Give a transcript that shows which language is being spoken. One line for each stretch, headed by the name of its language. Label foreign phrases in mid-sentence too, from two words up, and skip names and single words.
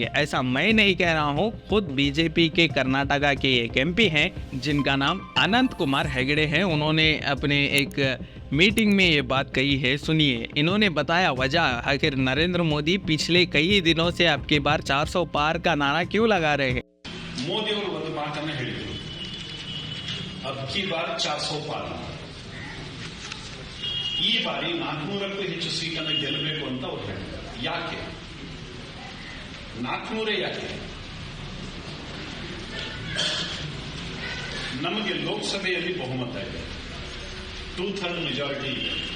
Hindi: ऐसा मैं नहीं कह रहा हूँ, खुद बीजेपी के कर्नाटका के एक एमपी हैं जिनका नाम अनंत कुमार हेगड़े हैं। उन्होंने अपने एक मीटिंग में ये बात कही है, सुनिए। इन्होंने बताया वजह, आखिर नरेंद्र मोदी पिछले कई दिनों से अब की बार 400 पार का नारा क्यों लगा रहे हैं।
Kannada: ಮೋದಿಯವರು ಒಂದು ಮಾತನ್ನು ಹೇಳಿದರು,
Hindi: अब की बार 400
Kannada: ಪಾಲು ಈ ಬಾರಿ 400ಕ್ಕೂ ಹೆಚ್ಚು ಸೀಟನ್ನು ಗೆಲ್ಲಬೇಕು ಅಂತ ಅವರು ಹೇಳಿದ್ದಾರೆ. ಯಾಕೆ 400 ಯಾಕೆ? ನಮಗೆ ಲೋಕಸಭೆಯಲ್ಲಿ ಬಹುಮತ ಇದೆ, 2/3 ಮೆಜಾರಿಟಿ ಇದೆ.